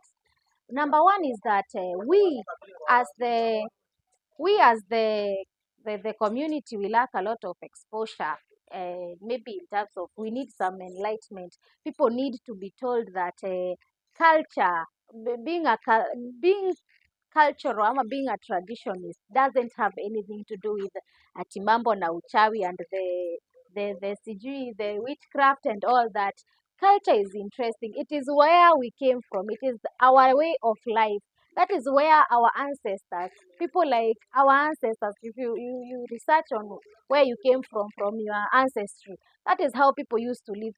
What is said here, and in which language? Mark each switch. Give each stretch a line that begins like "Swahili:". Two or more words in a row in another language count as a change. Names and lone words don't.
English: Number one is that we as the community, we lack a lot of exposure. Maybe in terms of we need some enlightenment. People need to be told that culture, being cultural ama being a traditionist doesn't have anything to do with
Swahili: ati mambo na uchawi
English: and the sijui, the witchcraft and all that. Culture is interesting. It is where we came from. It is our way of life. That is where our ancestors, people like our ancestors, if you research on where you came from your ancestry, that is how people used to live.